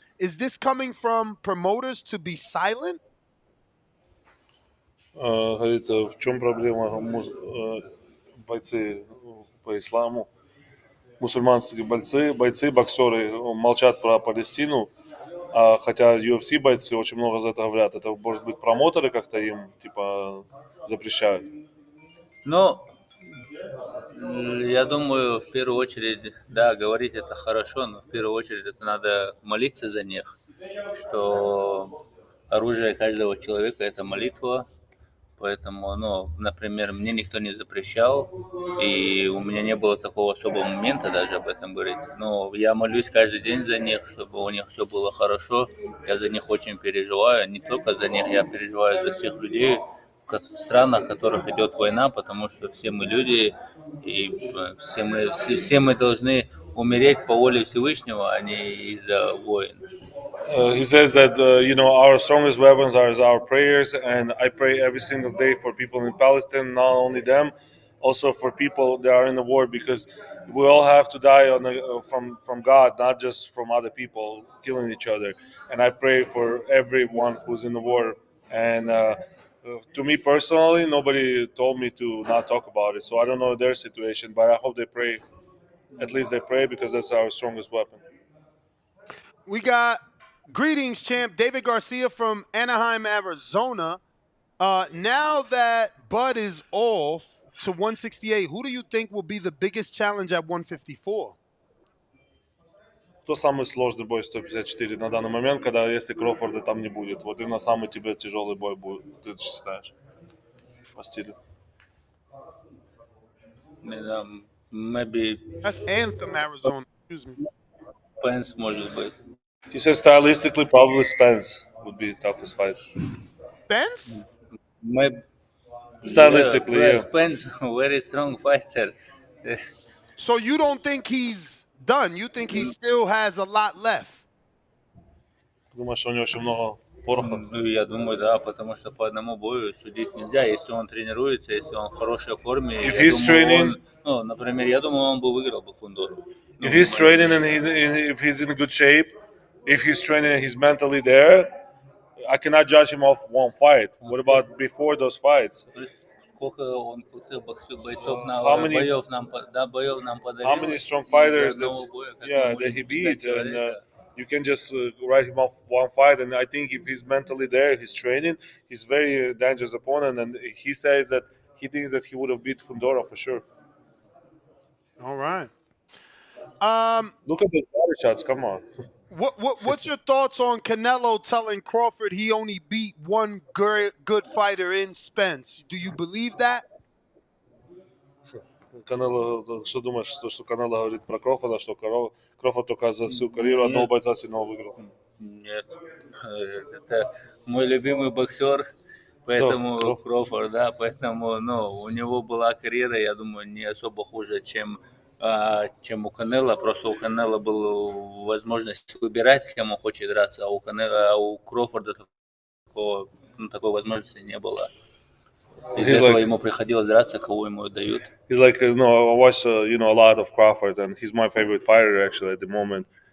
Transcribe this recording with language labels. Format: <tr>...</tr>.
<en>Is this coming from promoters to be silent?</en> <ru>Говорит, в чем проблема бойцы по исламу, мусульманские бойцы, боксеры молчат про Палестину, хотя UFC бойцы очень много за это говорят. Это, может быть, промоутеры как-то им типа запрещают? Ну, я думаю, в первую очередь, да, говорить это хорошо, но в первую очередь это надо молиться за них, что оружие каждого человека – это молитва. Поэтому, например, мне никто не запрещал, и у меня не было такого особого момента даже об этом говорить. Но я молюсь каждый день за них, чтобы у них все было хорошо. Я за них очень переживаю, не только за них, я переживаю за всех людей в странах, в которых идет война, потому что все мы люди, и все мы должны умереть по воле Всевышнего, а не из-за войн.</ru> <en>He says that our strongest weapons are our prayers, and I pray every single day for people in Palestine, not only them, also for people that are in the war, because we all have to die from God, not just from other people killing each other. And I pray for everyone who's in the war. And to me personally, nobody told me to not talk about it, so I don't know their situation, but I hope they pray. At least they pray, because that's our strongest weapon. We got greetings, champ. David Garcia from Anaheim, Arizona. Now that Bud is off to 168, who do you think will be the biggest challenge at 154?</en> <ru>Кто самый сложный бой 154 на данный момент, когда если Кроуфорда там не будет? Вот именно самый тебе тяжелый бой будет, ты считаешь, по стилю?</ru> <en>Maybe That's Anthem, Arizona. Excuse me.</en> <ru>Spence, может быть.</ru> <en>He says stylistically, probably Spence would be the toughest fight. Spence? Maybe, Stylistically, yeah. Spence, very strong fighter. So you don't think he's done? You think he still has a lot left?</en> <ru>Думаешь, что у него очень много пороха? Ну, я думаю, да, потому что по одному бою судить нельзя. Если он тренируется, если он в хорошей форме,</ru> <en>If</en> <ru>я</ru> <en>he's training-</en> <ru>он, ну, например, я думаю, он бы выиграл бы Фундору.</ru> <en>If he's training and if he's in good shape, if he's training and he's mentally there, I cannot judge him off one fight. What about before those fights?</en> <ru>То есть, сколько он крутых бойцов нам подарил.</ru> <en>How many strong fighters</en> <ru>из</ru> <en>that,</en> <ru>одного боя, как</ru> <en>yeah,</en> <ru>мы</ru> <en>that</en> <ru>можем</ru> <en>he</en> <ru>писать</ru> <en>beat, and</en> <ru>человека.</ru> <en>you can just write him off one fight. And I think if he's mentally there, if he's training, he's very dangerous opponent. And he says that he thinks that he would have beat Fundora for sure. All right. Look at those body shots. Come on. What's your thoughts on Canelo telling Crawford he only beat one good fighter in Spence? Do you believe that?</en> <ru>Канело, что думаешь, что Канело говорит про Кроуфорда, что Кроуфорд только за всю карьеру одного бойца сильного выиграл? Нет, это мой любимый боксер, поэтому Кто? Кроуфорд, да, поэтому, ну, у него была карьера, я думаю, не особо хуже, чем у Канело. Просто у Канело была возможность выбирать, с кем он хочет драться, а у Кроуфорда такой возможности не было. Из-за этого ему приходилось драться, кого ему дают.</ru> <en>He's like, I watch, a lot of Crawford, and he's my favorite fighter actually at the moment.</en>